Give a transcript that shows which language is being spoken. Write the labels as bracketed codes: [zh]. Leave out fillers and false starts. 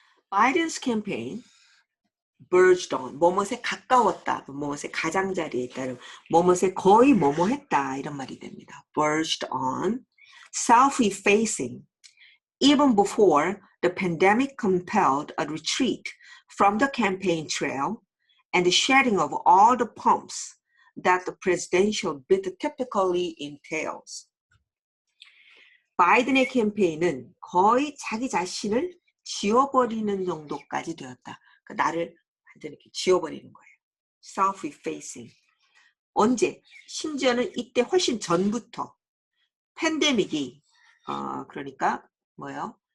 [ko] 바이든's [en] campaign verged on, [ko] 뭐뭇에 가까웠다, 뭐뭇에 가장자리에 있다, 뭐뭇에 거의 뭐뭐했다 이런 말이 됩니다. [en] verged on, self-effacing, even before the pandemic compelled a retreat from the campaign trail and the shedding of all the pomps that the presidential bid typically entails. [ko] 바이든의 캠페인은 거의 자기 자신을 지워버리는 정도까지 되었다. 그러니까 나를 완전히 이렇게 지워버리는 거예요. self-effacing. 언제? 심지어는 이때 훨씬 전부터 팬데믹이 그러니까 뭐예요?